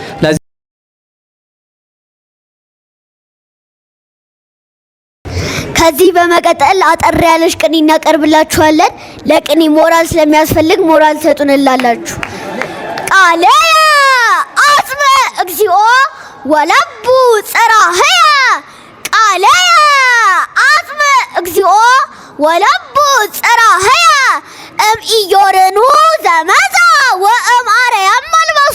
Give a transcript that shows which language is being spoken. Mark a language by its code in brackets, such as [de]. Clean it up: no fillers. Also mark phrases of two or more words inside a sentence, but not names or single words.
[am] ከዚህ በመቀጠል አጠር ያለሽ ቅኔ እናቀርብላችኋለን። ለቅኔ ሞራል ስለሚያስፈልግ ሞራል ትሰጡንላላችሁ። [gez] ቃለየ አጽመ እግዚኦ ወለቡ ጽራህየ ቃለየ አጽመ እግዚኦ ወለቡ ጽራህየ እምኢዮርኑ ዘመዛ ወእምአርያም መልበሱ